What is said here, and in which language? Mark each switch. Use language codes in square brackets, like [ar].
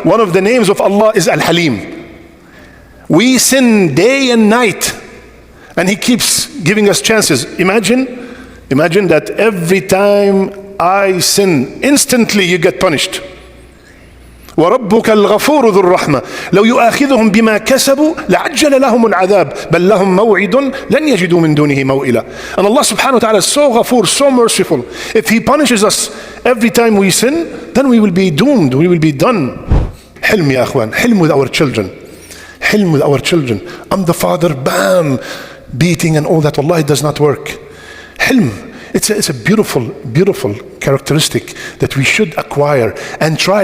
[en] One of the names of Allah is Al-Halim. We sin day and night, and He keeps giving us chances. Imagine that every time I sin, instantly you get punished. [ar] وَرَبُّكَ الْغَفُورُ ذُو الرَّحْمَةِ لَوْ يُؤَاخِذُهُمْ بِمَا كَسَبُوا لَعَجَّلَ لَهُمُ الْعَذَابِ بَلْ لَهُم مَوْعِدٌ لَنْ يَجِدُوا مِن دُونِهِ مَوْئِلًا. [en] And Allah subhanahu wa ta'ala is so Ghafoor, so merciful. If He punishes us every time we sin, then we will be doomed, we will be done. Hilm ya akhwan, hilm with our children. Hilm with our children. I'm the father, bam, beating and all that. Wallahi, it does not work. Hilm. It's a beautiful characteristic that we should acquire and try.